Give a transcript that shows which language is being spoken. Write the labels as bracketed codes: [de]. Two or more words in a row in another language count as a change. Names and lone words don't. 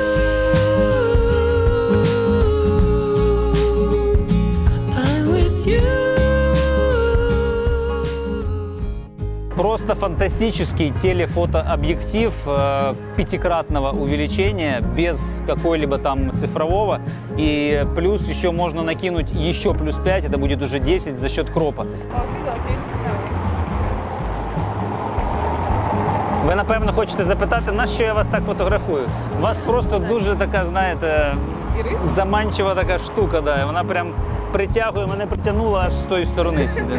[ru] Просто фантастический телефотообъектив 5-кратного увеличения, без какой-либо там цифрового. И плюс еще можно накинуть еще плюс 5, это будет уже 10 за счет кропа. [uk] Ви, напевно, хочете запитати, на що я вас так фотографую? У вас просто дуже така, знаєте, заманчива така штука, да, і вона прям притягує, мене притягнула аж з тої сторони сюди.